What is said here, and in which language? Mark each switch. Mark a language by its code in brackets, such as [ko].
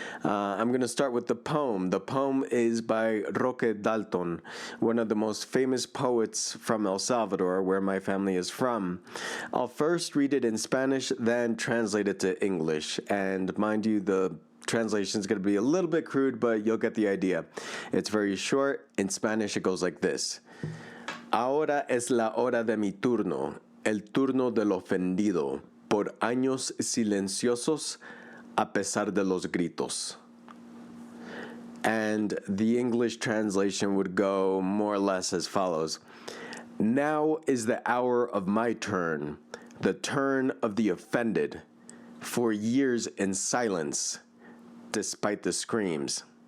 [en] I'm going to start with the poem. The poem is by Roque Dalton, one of the most famous poets from El Salvador, where my family is from. I'll first read it in Spanish, then translate it to English. And mind you, the translation is going to be a little bit crude, but you'll get the idea. It's very short. In Spanish, it goes like this. [es] Ahora es la hora de mi turno, el turno del ofendido, por años silenciosos, a pesar de los gritos. [en] And the English translation would go more or less as follows. Now is the hour of my turn, the turn of the offended, for years in silence, despite the screams.